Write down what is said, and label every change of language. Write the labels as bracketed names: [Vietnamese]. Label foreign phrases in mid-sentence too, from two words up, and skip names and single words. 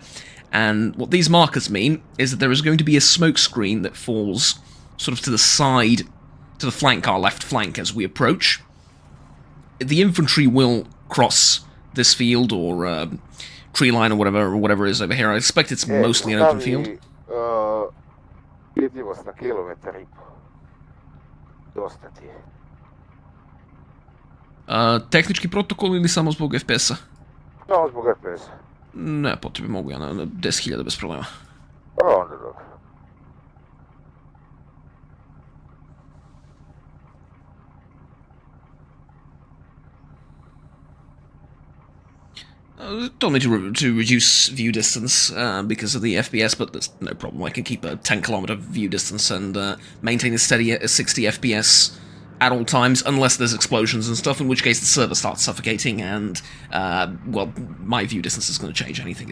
[English] And what these markers mean is that there is going to be a smoke screen that falls sort of to the side, to the flank, our left flank, as we approach. The infantry will cross this field or tree line or whatever it is over here. I expect it's mostly an open field. [Croatian] Vidljivost na kilometar i po. Dosta ti je. Tehnički protokol ili samo zbog FPS-a? Samo zbog FPS-a. Ne, potrebe mogu ja na 10.000 bez problema. Onda dobro. [English] Told me to reduce view distance because of the FPS, but there's no problem. I can keep a 10-kilometer view distance and maintain a steady 60 FPS at all times, unless there's explosions and stuff, in which case the server starts suffocating, and, well, my view distance is going to change anything.